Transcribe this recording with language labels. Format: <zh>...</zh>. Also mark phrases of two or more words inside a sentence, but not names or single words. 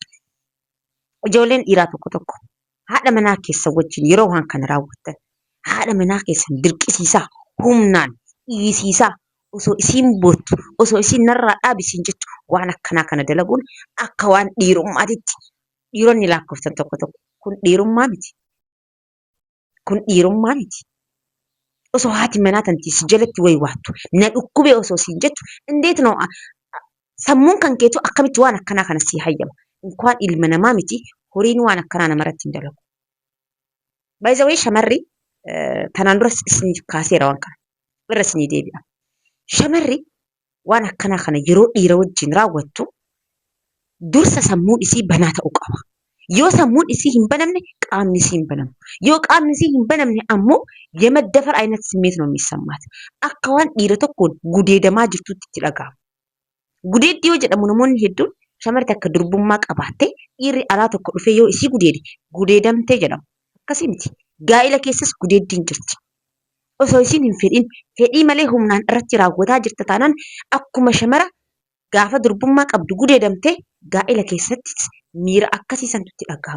<om>Ijoolleen dhiiraa tokko haadha manaa keessa wajjin yeroo waan kana raawwattan haadha manaa keessan dirqisiisaa humnaan dhiisiisaa osoo isiin boottu osoo isiin narraa dhaabisiin jettu waan akkanaa kana dalaguun akka waan dhiirummaatitti dhiironni lakkoofsan tokko kun dhiirummaa miti. Kun dhiirummaa miti. Osoo haati manaa tantiisi jalatti wayi waattu na dhukkubee osoo siin jettu indeet noo sammuun kan keetu akkamitti waan akkanaa kana sii hayyama. Inkwaan ilma namaa miti horiin waan akkanaa namarratti hin dalagu.</om> <en>By the way</en> <om>shamarri tanaan duras isin kaaseera waan kana irra isinii deebi'a. Shamarri waan akkanaa kana yeroo dhiira wajjin raawwattu dursa sammuun isii banaa ta'uu qaba. Yoo sammuun isii hin banamne qaamni isii hin banamu. Yoo qaamni isii hin banamne ammoo</om> <am>የመደፈር አይነት ስሜት ነው የሚሰማት.</am> <om>akka waan dhiira tokkoon gudeedamaa jirtutti itti dhaga'ama. Gudeeddii yoo jedhamu namoonni hedduun shamarri akka durbummaa qabaattee dhiirri alaa tokko dhufee yoo isii gudeede gudeedamtee jedhamu. Akkasii miti. Gaa'ila keessas gudeeddiin jirti. Osoo isiin hin fedhin fedhii malee humnaan irratti raawwataa jirta taanaan akkuma shamara gaafa durbummaa qabdu gudeedamtee gaa'ila keessatti miira akkasiisantu itti dhaga'ama.</om>